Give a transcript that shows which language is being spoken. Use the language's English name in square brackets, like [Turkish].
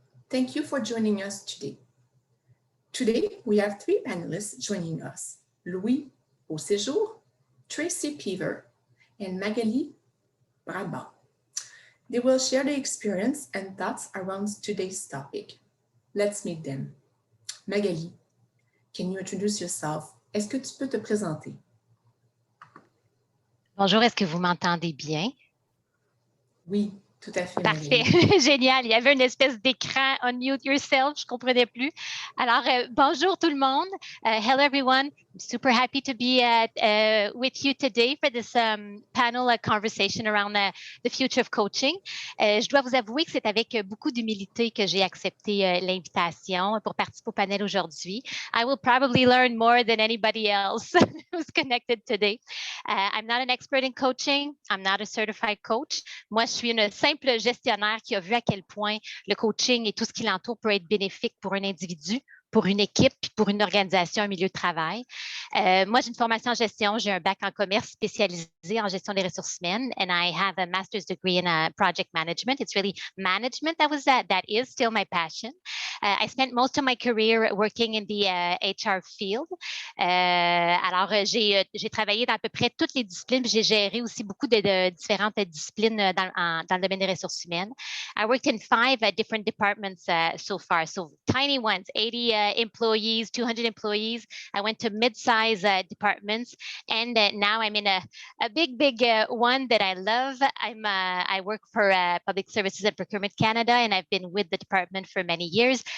[English] Thank you for joining us today. Today, we have 3 panelists joining us: Louis Beauséjour, Tracy Peaver, and Magali Brabant. They will share their experience and thoughts around today's topic. Let's meet them. Magali, can you introduce yourself? [French] Est-ce que tu peux te présenter? Bonjour, est-ce que vous m'entendez bien? Oui, tout à fait. Parfait, génial. Il y avait une espèce d'écran [English] unmute yourself, [French] je ne comprenais plus. Alors, bonjour tout le monde. [English] Hello everyone. I'm super happy to be with you today for this panel conversation around the future of coaching. [French] Je dois vous avouer que c'est avec beaucoup d'humilité que j'ai accepté l'invitation pour participer au panel aujourd'hui. [English] I will probably learn more than anybody else who's connected today. I'm not an expert in coaching. I'm not a certified coach. [French] Moi, je suis une simple gestionnaire qui a vu à quel point le coaching et tout ce qui l'entoure peut être bénéfique pour un individu, pour une équipe, puis pour une organisation, un milieu de travail. Moi, j'ai une formation en gestion, j'ai un bac en commerce spécialisé en gestion des ressources humaines, [English] and I have a master's degree in project management. It's really management that is still my passion. I spent most of my career working in the HR field. [French] Alors, j'ai travaillé dans à peu près toutes les disciplines, j'ai géré aussi beaucoup de différentes disciplines dans le domaine des ressources humaines. [English] I worked in 5 different departments so far, so tiny ones, 80 employees, 200 employees. I went to mid-size departments, and now I'm in a big one that I love. I work for Public Services and Procurement Canada, and I've been with the department for many years.